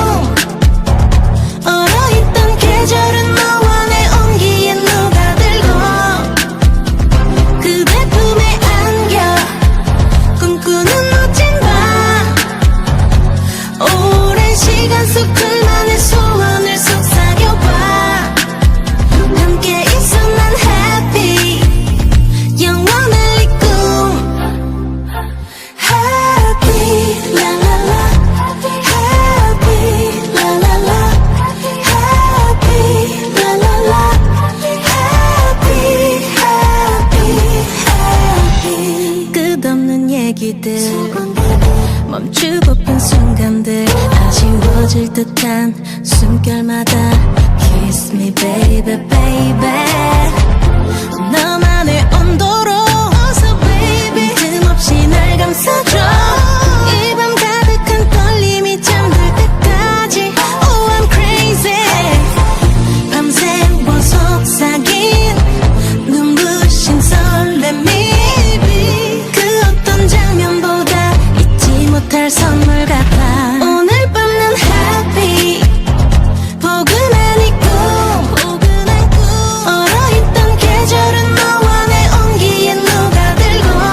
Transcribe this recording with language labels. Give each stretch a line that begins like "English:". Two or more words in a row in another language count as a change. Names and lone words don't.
Korean: 얼어있던 계절은 너와 내 온기에 녹아들고 그대 품에 안겨 꿈꾸는 멋진 밤 오랜 시간 속 둘만의 소원을 속삭여봐 함께 있어 난 happy 영원할 이 꿈
English: Happy la la la Happy la la la Happy la la la Happy happy
Korean: happy 끝없는 얘기들 멈추고픈 순간들 아쉬워질 듯한 숨결마다
English: Kiss me baby baby
Korean: 너만의 온도로 어서 baby 틈없이 날 감싸줘 이 밤 가득한 떨림이 잠들 때까지
English: Oh I'm crazy
Korean: 밤새워 속삭인 눈부신 설렘이 그 어떤 장면보다 잊지 못할 선물 같아 오늘 밤 난 happy 포근한 이 꿈 얼어있던 계절은 너와 내 온기에 녹아들고